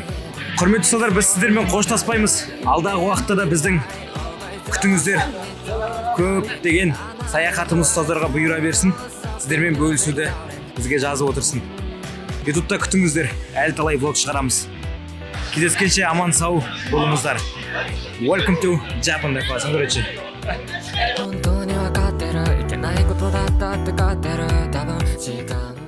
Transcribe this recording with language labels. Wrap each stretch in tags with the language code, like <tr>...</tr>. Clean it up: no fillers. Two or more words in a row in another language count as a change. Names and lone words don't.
<kk>Құрметті ұстаздар, біз сіздермен қоштаспаймыз. Алдағы уақытта да біздің күтіңіздер. Көп деген саяхатымыз ұстаздарға бұйыра берсін. Сіздермен бөлісуді бізге жазып отырсын. YouTube'да күтіңіздер. Әлі талай влог шығарамыз. Кездескенше аман сау болыңыздар.</kk> <en>Welcome to Japan</en> <kk>деп қойсаң көречі.</kk> <ja>本当に分かってるいけないことだったって分かってる多分時間</ja>